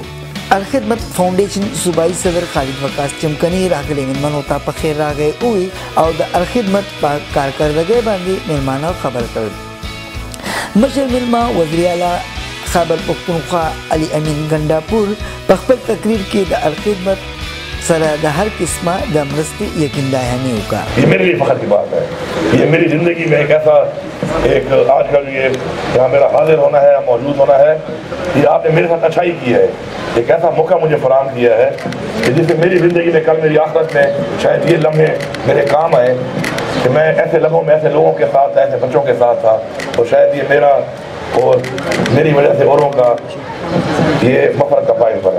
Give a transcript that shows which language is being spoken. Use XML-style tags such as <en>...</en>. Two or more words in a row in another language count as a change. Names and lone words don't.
<ps>الخدمت فاونډیشن صوبایي صدر خالد وقاص چمکني راغلي مېلمنو ته په خیر راغی ووی او د الخدمت په کارکردګۍ باندې مېلمانه خبر کړل. مشر میلمه وزیر اعلی خیبر پښتونخوا علي امین ګنډاپور په خپل تقریر کې د الخدمت سره د هر قسمه د مرستې یقین دہانی وکړه.</ps> <ur>یہ میرے لیے فخر کی بات ہے. یہ میری زندگی میں ایک ایسا آج کا جو یہ یہاں میرا حاضر ہونا ہے، موجود ہونا ہے، یہ آپ نے میرے ساتھ اچھائی کی ہے. ایک ایسا موقع مجھے فراہم کیا ہے کہ جس سے میری زندگی میں کل میری آخرت میں شاید یہ لمحے میرے کام آئے کہ میں ایسے لمحوں میں ایسے لوگوں کے ساتھ تھا، ایسے بچوں کے ساتھ تھا، اور شاید یہ میرا اور میری وجہ سے اوروں کا یہ مفرت کا باعث بنے.</ur>